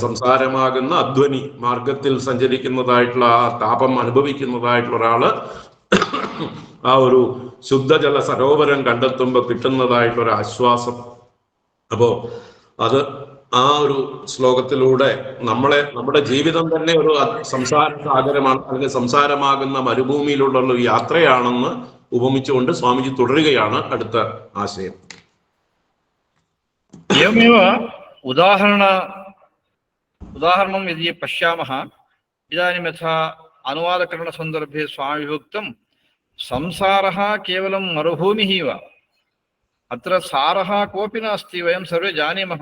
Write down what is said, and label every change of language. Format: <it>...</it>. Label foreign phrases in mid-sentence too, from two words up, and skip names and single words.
<ml>സംസാരമാകുന്ന അധ്വനി മാർഗത്തിൽ സഞ്ചരിക്കുന്നതായിട്ടുള്ള ആ താപം അനുഭവിക്കുന്നതായിട്ടുള്ള ഒരാള് ആ ഒരു ശുദ്ധജല സരോവരം കണ്ടെത്തുമ്പോൾ കിട്ടുന്നതായിട്ടുള്ള ആശ്വാസം. അപ്പോ അത് ആ ഒരു ശ്ലോകത്തിലൂടെ നമ്മുടെ ജീവിതം തന്നെ ഒരു സംസാര സാഗരമാണ്, അല്ലെങ്കിൽ സംസാരമാകുന്ന മരുഭൂമിയിലുള്ള ഒരു യാത്രയാണെന്ന് ഉപമിച്ചുകൊണ്ട് സ്വാമിജി തുടരുകയാണ് അടുത്ത ആശയം.</ml> <sa>एवमेव उदाहरणं यदि पश्यामः, इदानीं यथा अनुवादकरणसन्दर्भे स्वामिविभक्तं संसारः केवलं मरुभूमिः वा, अत्र सारः कोऽपि नास्ति, वयं सर्वे जानीमः।</sa>